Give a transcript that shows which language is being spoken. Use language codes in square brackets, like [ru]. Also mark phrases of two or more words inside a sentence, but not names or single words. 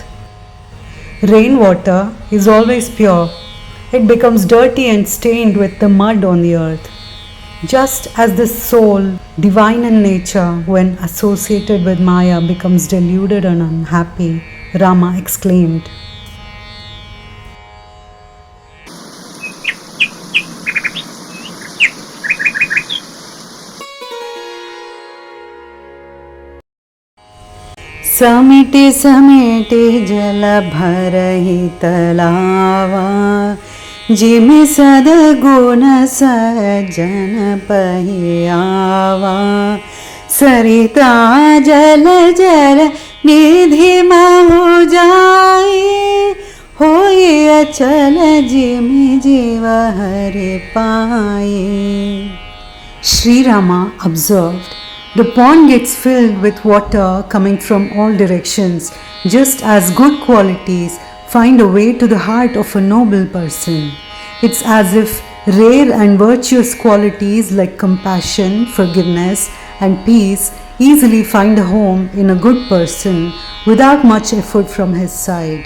[en] Rainwater is always pure. It becomes dirty and stained with the mud on the earth. Just as the soul, divine in nature, when associated with Maya, becomes deluded and unhappy, Rama exclaimed. [awa] समेटे समेटे जल भरहि तलावा, जिमि सद्गुण सज्जन पहियावा। सरिता जल जल निधि महु जाए, होई अचल जिमि जीव हरि पाए। [en] Sri Rama observed, the pond gets filled with water coming from all directions, just as good qualities find a way to the heart of a noble person. It's as if rare and virtuous qualities like compassion, forgiveness, and peace easily find a home in a good person without much effort from his side.